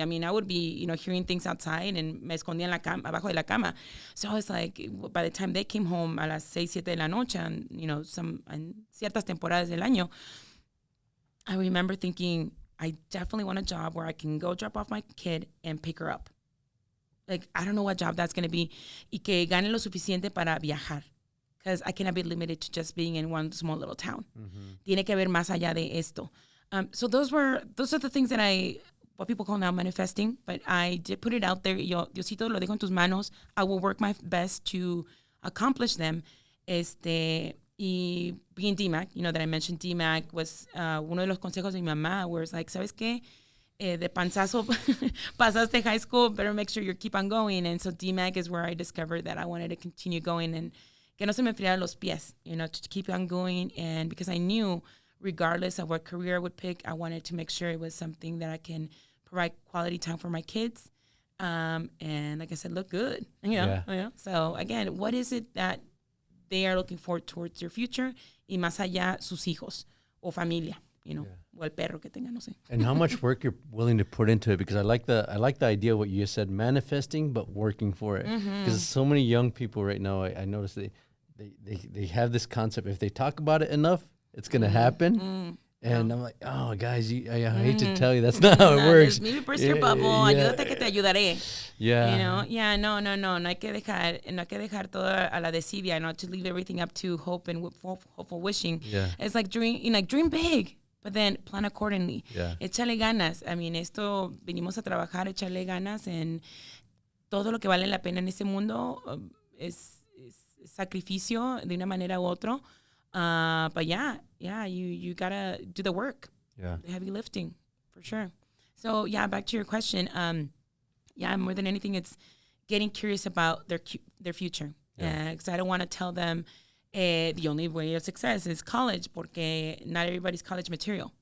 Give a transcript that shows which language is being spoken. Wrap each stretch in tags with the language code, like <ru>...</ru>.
<en>I mean, I would be, you know, hearing things outside, and</en> <es>me escondía en la cama,</es> <en>abajo de la cama. So I was like, by the time they came home</en> <es>a las 6, 7 de la noche,</es> <en>and, you know,</en> <es>en ciertas temporadas del año,</es> <en>I remember thinking, I definitely want a job where I can go drop off my kid and pick her up. Like, I don't know what job that's going to be.</en> <es>Y que gane lo suficiente para viajar.</es> <en>Because I cannot be limited to just being in one small little town. Mm-hmm.</en> <es>Tiene que ver más allá de esto.</es> <en>So those are the things that what people call now manifesting, but I did put it out there.</en> <es>Diosito, lo dejo en tus manos.</es> <en>I will work my best to accomplish them. Y being DMAC, you know, that I mentioned, DMAC was</en> <es>uno de los consejos de mi mamá,</es> <en>where it's like,</en> <es>¿sabes qué? De panzazo, pasaste</es> <en>high school, better make sure you keep on going. And so DMAC is where I discovered that I wanted to continue going and</en> <es>que no se me enfriaran los pies,</es> <en>you know, to keep on going. And because I knew, regardless of what career I would pick, I wanted to make sure it was something that I can provide quality time for my kids. And like I said, look good, you know? Yeah. You know? So again, what is it that they are looking forward towards their future?</en> <es>Y más allá, sus hijos o familia, you know, o el perro que tenga, no sé.</es> <en>And how much work you're willing to put into it? Because I like the idea of what you just said, manifesting, but working for it. Because so many young people right now, I notice they have this concept. If they talk about it enough, it's going to happen. And I'm like, oh, guys, I hate to tell you, that's not how it works. Maybe burst your bubble,</en> <es>ayúdate que te ayudaré.</es> <en>Yeah. You know? Yeah,</en> <es>no hay que dejar todo a la desidia,</es> <en>not to leave everything up to hope and hopeful wishing. Yeah. It's like dream big, but then plan accordingly. Yeah.</en> <es>Échale ganas. I mean, venimos a trabajar, echarle ganas, and todo lo que vale la pena en este mundo es sacrificio de una manera u otra.</es> <en>But you gotta do the work. Yeah. The heavy lifting, for sure. So back to your question. More than anything, it's getting curious about their future. Because I don't want to tell them the only way of success is college, porque not everybody's college material.</en>